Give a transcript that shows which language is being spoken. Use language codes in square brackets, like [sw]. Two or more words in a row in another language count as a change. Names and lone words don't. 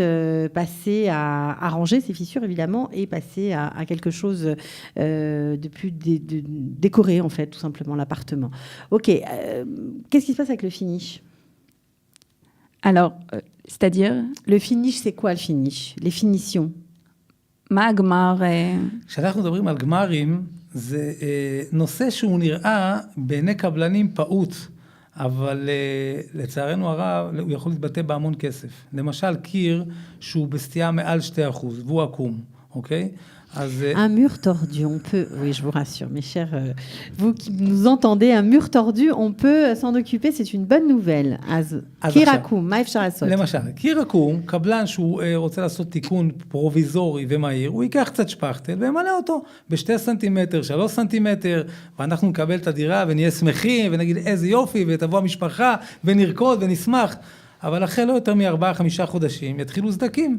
[fr] passer à arranger ces fissures évidemment et passer à quelque chose de plus décoré en fait tout simplement l'appartement. Ok, qu'est-ce qui se passe avec le finish? Alors, c'est-à-dire? Le finish, c'est quoi le finish? Les finitions? [he] מה הגמר? כשאנחנו מדברים על גמרים, זה נושא שהוא נראה בעיני קבלנים פעוט, אבל לצערנו הרב הוא יכול להתבטא בהמון כסף. למשל קיר שהוא בסטייה מעל 2% והוא עקום, אוקיי? [fr] Un mur tordu, on peut, oui je vous rassure mes chers, vous qui nous entendez, un mur tordu, on peut s'en occuper, c'est une bonne nouvelle. [he] אז קיר עקום, מה אפשר לעשות? למשל, קיר עקום, קבלן שהוא רוצה לעשות תיקון פרוביזורי ומהיר, הוא ייקח קצת שפכטל וימלא אותו ב2 סנטימטר, 3 סנטימטר, ואנחנו נקבל את הדירה ונהיה שמחים ונגיד איזה יופי ותבוא המשפחה ונרקוד ונשמח, אבל אחרי לא יותר מ4-5 חודשים יתחילו סדקים.